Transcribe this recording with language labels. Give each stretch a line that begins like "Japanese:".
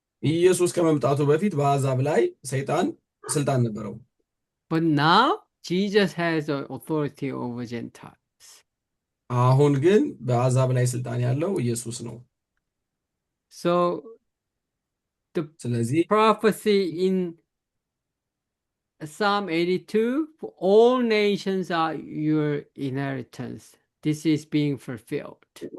Amharic: ኢየሱስ ከመምጣቱ በፊት በአሕዛብ ላይ ሰይጣን ስልጣን ነበረው።
English: But now Jesus has authority over Gentiles.
Amharic: አሁን ግን በአሕዛብ ላይ ስልጣን ያለው ኢየሱስ ነው።
English: So the prophecy in Psalm 82, for all nations are your inheritance. This is being fulfilled.